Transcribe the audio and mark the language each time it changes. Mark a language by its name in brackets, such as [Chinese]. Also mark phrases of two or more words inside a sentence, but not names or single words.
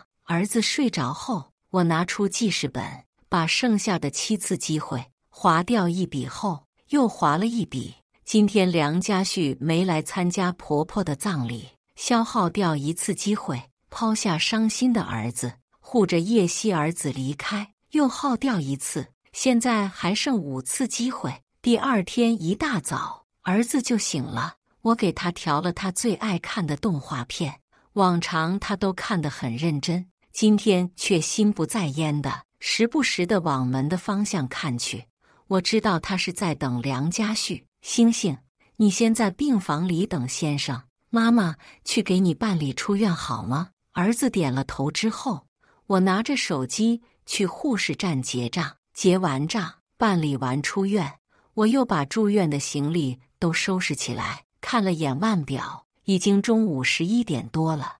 [Chinese] 兒子睡着後，我拿出記事本，把剩下的7次機會劃掉一筆後，又劃了一筆。今天梁家旭沒來參加婆婆的葬禮，消耗掉1次機會，拋下傷心的兒子，護着葉希兒子離開，又耗掉1次，現在還剩5次機會。第二天一大早，兒子就醒了，我給他調了他最愛看的動畫片，往常他都看得很認真，今天卻心不在焉的，時不時地往門的方向看去。我知道他是在等梁家旭。星星，你先在病房裡等先生，媽媽去給你辦理出院好嗎？兒子點了頭之後，我拿着手機去護士站結賬，結完賬，辦理完出院，我又把住院的行李都收拾起來，看了眼腕表，已經中午11點多了。